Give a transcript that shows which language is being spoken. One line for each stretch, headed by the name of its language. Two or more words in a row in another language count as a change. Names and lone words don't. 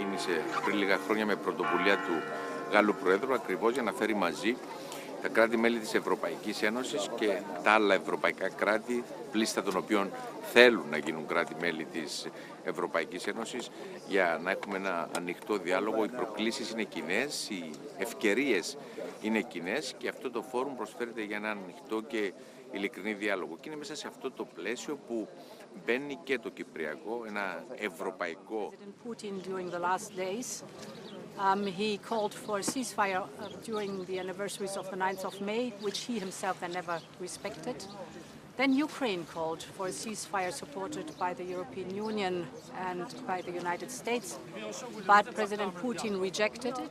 Greek: ξεκίνησε πριν λίγα χρόνια με πρωτοβουλία του Γάλλου Προέδρου, ακριβώς για να φέρει μαζί τα κράτη-μέλη της Ευρωπαϊκής Ένωσης και τα άλλα ευρωπαϊκά κράτη, πλήστα των οποίων θέλουν να γίνουν κράτη-μέλη της Ευρωπαϊκής Ένωσης, για να έχουμε ένα ανοιχτό διάλογο. Οι προκλήσεις είναι κοινές, οι ευκαιρίες είναι κοινές και αυτό το φόρουμ προσφέρεται για ένα ανοιχτό και ειλικρινή διάλογο. Και είναι μέσα σε αυτό το πλαίσιο που μπαίνει και το Κυπριακό, ένα ευρωπαϊκό.
English: He called for a ceasefire during the anniversaries of the 9th of May, which he himself then never respected. Then Ukraine called for a ceasefire supported by the European Union and by the United States, but President Putin rejected it.